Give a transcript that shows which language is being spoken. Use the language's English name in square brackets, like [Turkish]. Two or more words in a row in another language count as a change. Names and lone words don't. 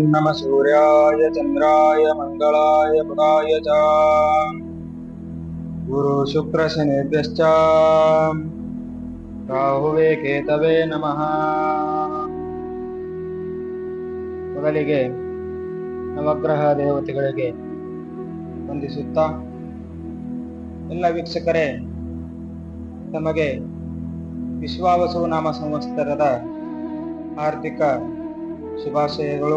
[Sanskrit] सूर्याय चन्द्राय मङ्गलाय बुधाय च गुरु शुक्र शनेभ्यश्च राहवे केतवे नमः. [Kannada] ಮೊದಲಿಗೆ ನವಗ್ರಹ ದೇವತೆಗಳಿಗೆ ವಂದಿಸುತ್ತಾ, ಎಲ್ಲ ವೀಕ್ಷಕರೇ ತಮಗೆ ವಿಶ್ವಾವಸು ನಾಮ ಸಂವತ್ಸರದ ಆರ್ಥಿಕ ಶುಭಾಶಯಗಳು.